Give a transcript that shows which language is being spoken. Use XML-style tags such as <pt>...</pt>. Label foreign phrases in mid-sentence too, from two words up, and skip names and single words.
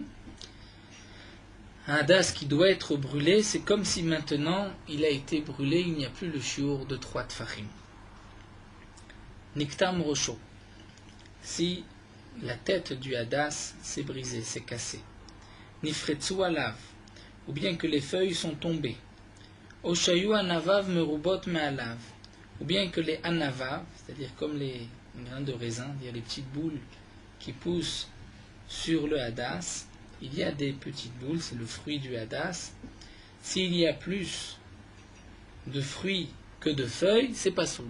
<fr>Un Hadass qui doit être brûlé, c'est comme si maintenant il a été brûlé, il n'y a plus le shiur de 3 tfachim.</fr> <he>נקטם ראשו,</he> <fr>si la tête du Hadass s'est brisée, s'est cassée.</fr> <he>נפרצו עליו,</he> <fr>ou bien que les feuilles sont tombées.</fr> <he>או שהיו ענביו מרובות מעליו,</he> <fr>ou bien que les anavav, c'est-à-dire comme les grains de raisin, c'est-à-dire les petites boules qui poussent sur le Hadass, il y a des petites boules, c'est le fruit du Hadass. S'il y a plus de fruits que de feuilles, c'est pas soul.</fr>